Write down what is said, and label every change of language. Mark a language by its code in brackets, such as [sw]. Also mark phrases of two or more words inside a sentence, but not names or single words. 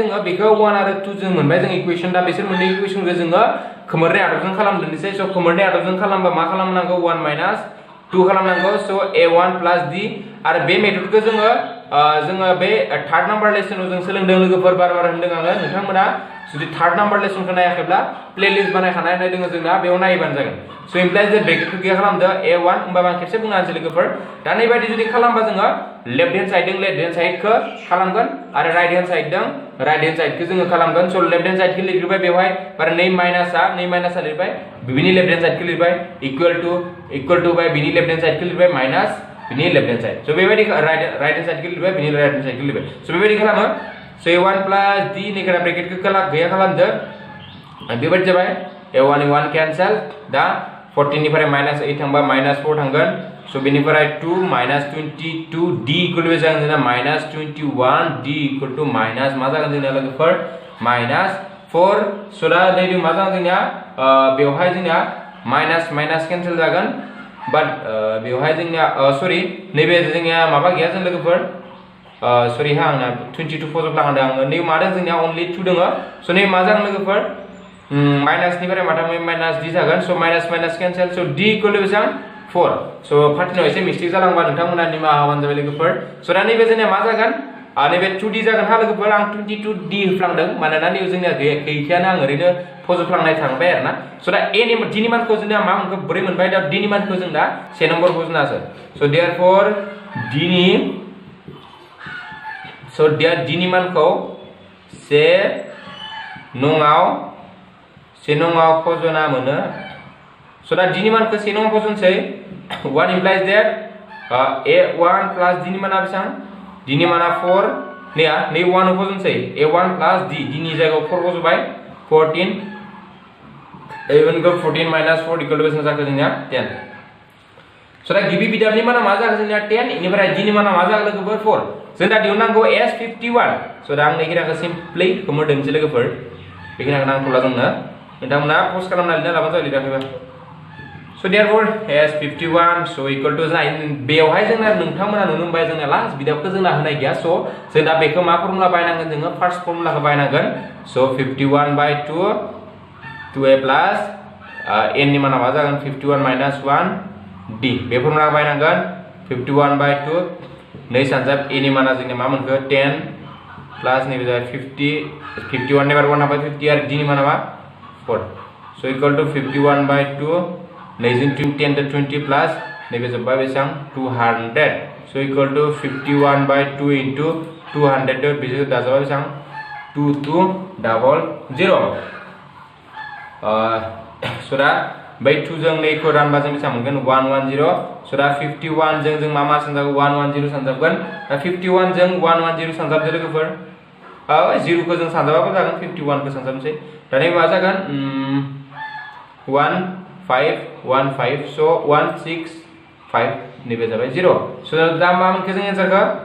[brx] जोङो बेखौ 1 आरो 2 जों मोनबाय जों इकुवेशन दा बिसोर मोननै इकुवेशनखौ जोङो खोमोरनाय आदबजों खालामदोंसै so खोमोरनाय आदबजों खालामबा मा खालामनांगौ 1 minus 2 खालामनांगौ so A1 plus D आरो बे मेथडखौ जोङो बे थार्ड नम्बर लेसनाव जों सोलोंदों लोगोफोर बार-बार होनदों आङो नोंथांमोना जुदि थार्ड नम्बर लेसनखौ नायाखैब्ला प्लेलिस्ट बानायखानाय दङ जोंना बेयाव नायबानो जागोन [en] so implies that [brx] ब्रेकेटखौ गैया खालामदो A1 होमबा आं खेबसे बुंना होनोसै लोगोफोर दा नैबायदि जुदि खालामबा जोङो [en] left hand [brx] साइडखौ खालामगोन आरो [en] right hand [brx] साइडखौ जोङो खालामगोन so लेफ्ट हेन्ड साइडखौ लिरबाय बेवहाय बार 2 माइनासा लिरबाय बिनि लेफ्ट हेन्ड साइडखौ लिरबाय [en] equal to [brx] बाय बिनि [en] left hand [brx] साइडखौ लिरबाय माइनास बिनि [en] left hand [brx] साइड so बेबायदि [en] right hand [brx] साइडखौ लिरबाय बिनि [en] right hand [brx] साइडखौ लिरबाय so बेबायदि खालामो so A1 plus D निगरा ब्रेकेटखौ गैया खालामदो बेबायदि जाबाय A1 कैंसिल दा 14 निफ्राय माइनास 8 थांबा माइनास 4 थांगोन so बेनिफ्राय 2 [en] minus 22 D equal to [brx] जागोन जोंना [en] minus 21 D equal to minus [brx] मा जागोन जोंना लोगोफोर minus 4 so दा नैबे मा जागोन जोंना बेवहाय जोंना माइनास कैंसिल जागोन बाट बेवहाय जोंना सॉरी नैबे जोंना माबा गैया जों लोगोफोर सॉरी हा आंना 22 फजोबलांदों आङो नै मादों जोंनिया only 2 दङ so नै मा जागोन लोगोफोर माइनास निफ्राय माथाम माइनास D जागोन so माइनास कैंसिल so [en] D equal to [brx] बेसेबां 4 so फार्टिनाव एसे मिस्टेक जालांबा नोंथांमोना निमाहा होबानो जाबाय लोगोफोर so दा नैबे जोंनिया मा जागोन नैबे 2D जागोन हा लोगोफोर आं 22D होफ्लांदों मानोना नैबे जोंनिया गैखायानो आं ओरैनो फजोबफ्लांनाय थांबाय आरोना so दा A नि D नि मानखौ जोंना मा मोनखो बोरै मोनबाय दा D नि मानखौ जों दा 1 नम्बर बुजिनासो [en] so therefore D [brx] नि मानखौ 1 नङाव फजना मोनो so दा D नि मानखौ 1 नङाव फजनसै 1 [en] implies that A1 plus D [brx] नि माना बेसेबां D नि माना 4 नै 1 फजनसै A1 plus D नि जायगायाव 4 फजबाय 14 A1 को 14 [en] minus 4 equal to [brx] बेसेबां जाखो जोंनिया 10 so दा गिबि बिदाबनि माना मा जाखो जोंनिया 10 इनिफ्राय D नि माना मा जाखो लोगोफोर 4 जों दा दिहुननांगौ S51 so दा आं नैखिनाखौ सिम्पली खोमोरदोंसै लोगोफोर बेखिनाखौ नांथ'ला जोंनो नोंथांमोना पस्ट खालामना लिरना लाबानो जाबाय लिराखैबा [en] So therefore as 51 so equal to [brx] जाय बेवहाय जोंना नोंथांमोना नुनो मोनबाय जोंना लास्ट बिदाबखौ जोंना होनाय गैया सो जों दा बेखौ मा फर्मुला बायनांगोन जोङो [en] first formulaखौ [brx] बायनांगोन सो 51/2 2a [en] plus n [brx] नि माना मा जागोन 51 minus 1 d बे फर्मुला बायनांगोन 51/2 नै सानजाब a नि माना जोंना मा मोनखो 10 प्लस नैबे जाबाय 50 51 नि बार 1 हाबाय 50 आरो d नि माना मा 4 [en] so equal to [brx] 51/2 नैजों [en] 10 to 20 plus [brx] नैबे जोब्बाय बेसां 200 [en] so equal to [brx] 51/2 into 200 बेजों दाजाबाय बेसां 2200 सो दा बै 2 जों 2 खौ रानबा जों बेसां मोनगोन 110 सो दा 51 जों मा सानजागोन 110 सानजागोन दा 51 जों 110 सानजाबदो लोगोफोर 0 को जों सानजाबाबो जागोन 51 को सानजाबनोसै दा नै मा जागोन 1515 सो 165 नैबे जाबाय 0 सो दा मा मोनखो जों आन्सारखौ